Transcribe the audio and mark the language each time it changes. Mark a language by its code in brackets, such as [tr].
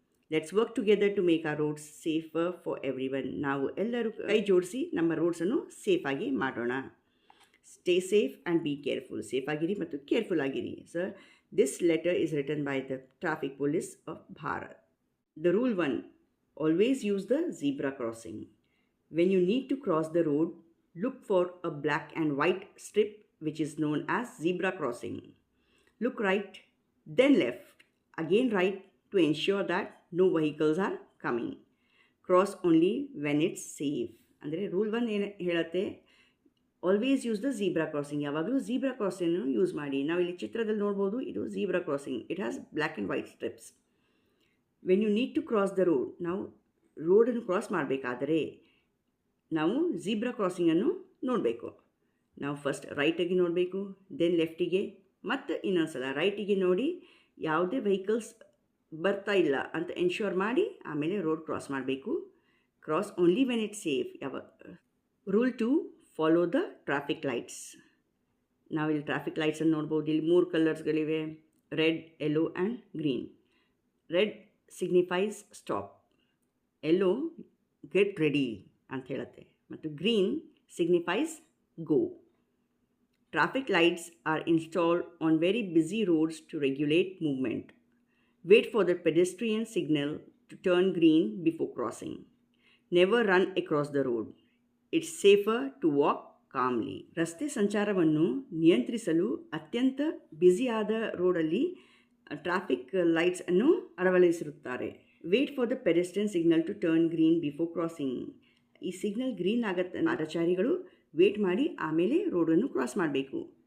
[en] Let's work together to make our roads safer for everyone. [kn] ನಾವು ಎಲ್ಲರೂ ಕೈ ಜೋಡಿಸಿ ನಮ್ಮ ರೋಡ್ಸನ್ನು ಸೇಫಾಗಿ ಮಾಡೋಣ. [en] Stay safe and be careful. [kn] Safe ಆಗಿರಿ ಮತ್ತು ಕೇರ್ಫುಲ್ ಆಗಿರಿ. [en] Sir, this letter is written by the traffic police of Bharat. The rule 1, always use the zebra crossing. When you need to cross the road, look for a black and white strip which is known as zebra crossing. Look right, then left, again right to ensure that no vehicles are coming. Cross only when it's safe. [kn] ಅಂದರೆ rule 1 ಏನು ಹೇಳುತ್ತೆ, [en] Always use the zebra crossing. [kn] ಯಾವಾಗಲೂ zebra ಕ್ರಾಸಿಂಗನ್ನು use ಮಾಡಿ. ನಾವಿಲ್ಲಿ ಚಿತ್ರದಲ್ಲಿ ನೋಡ್ಬೋದು, ಇದು zebra crossing. [en] It has black and white stripes. When you need to cross the road, [kn] ನಾವು ರೋಡನ್ನು ಕ್ರಾಸ್ ಮಾಡಬೇಕಾದರೆ ನಾವು ಝೀಬ್ರಾ ಕ್ರಾಸಿಂಗನ್ನು ನೋಡಬೇಕು. ನಾವು ಫಸ್ಟ್ ರೈಟಿಗೆ ನೋಡಬೇಕು, ದೆನ್ ಲೆಫ್ಟಿಗೆ, ಮತ್ತು ಇನ್ನೊಂದು ಸಲ ರೈಟಿಗೆ ನೋಡಿ ಯಾವುದೇ ವೆಹಿಕಲ್ಸ್ ಬರ್ತಾ ಇಲ್ಲ ಅಂತ ಎನ್ಶ್ಯೂರ್ ಮಾಡಿ ಆಮೇಲೆ ರೋಡ್ ಕ್ರಾಸ್ ಮಾಡಬೇಕು. [en] Cross only when it's safe. Rule 2, follow the traffic lights. [kn] ನಾವಿಲ್ಲಿ ಟ್ರಾಫಿಕ್ ಲೈಟ್ಸನ್ನು ನೋಡ್ಬೋದು. ಇಲ್ಲಿ 3 ಕಲರ್ಸ್ಗಳಿವೆ, red, yellow and green. [en] red signifies stop, yellow get ready [kn] ಅಂತ ಹೇಳುತ್ತೆ, ಮತ್ತು [en] Green signifies go. Traffic lights are installed on very busy roads to regulate movement. Wait for the pedestrian signal to turn green before crossing. Never run across the road. It's safer to walk calmly. [kn] ರಸ್ತೆ ಸಂಚಾರವನ್ನು ನಿಯಂತ್ರಿಸಲು ಅತ್ಯಂತ ಬ್ಯುಸಿಯಾದ ರೋಡಲ್ಲಿ traffic lights ಅನ್ನು ಅಳವಡಿಸಿರುತ್ತಾರೆ. [en] Wait for the pedestrian signal to turn green before crossing. [kn] ಈ signal green ಆಗತ್ತೆ, ಪಾದಚಾರಿಗಳು wait ಮಾಡಿ ಆಮೇಲೆ ರೋಡನ್ನು ಕ್ರಾಸ್ ಮಾಡಬೇಕು.